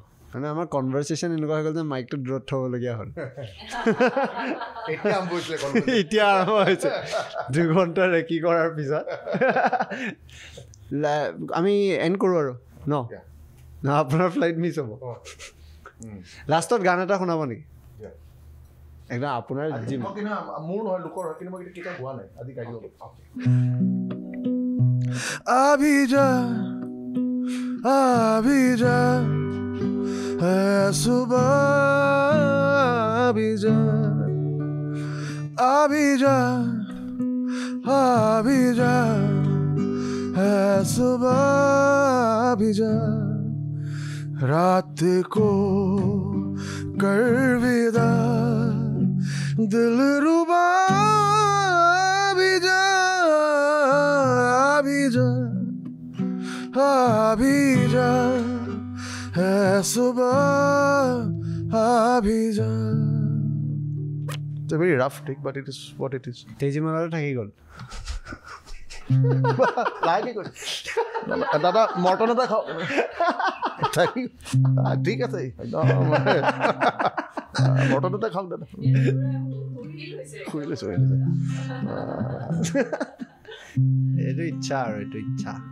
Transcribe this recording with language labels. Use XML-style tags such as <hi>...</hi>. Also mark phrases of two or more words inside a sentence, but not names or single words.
<as>মানে আমাৰ কনভাৰ্চেশ্যন এনেকুৱা হৈ গ'ল যে মাইকটো দূৰত থ'বলগীয়া হ'ল এতিয়া আৰম্ভ হৈছে 2 ঘণ্টা ৰেকি কৰাৰ পিছত আমি এণ্ড কৰোঁ আৰু ন আপোনাৰ</as> <en>flight miss</en> <as>হ'ব লাষ্টত গান এটা শুনাব নেকি একদম আপোনাৰ মোৰ নহয় লোকৰ হয় কিন্তু মই কেতিয়া হোৱা নাই আজি গাই দিব</as> <hi>अभी जा है सुबह अभी जा है सुबह अभी जा रात को कर विदा दिल रुबा अभी जा है सुबह अभी जा</hi> <en>It's a very rough take, but it is what it is.</en> <as>তেজীমলাটো থাকি গ'ল দাদা মটন এটা খাওঁ ঠিক আছে মটন এটা খাওক দাদা শুই লৈছোঁ এইটো ইচ্ছা আৰু এইটো ইচ্ছা</as>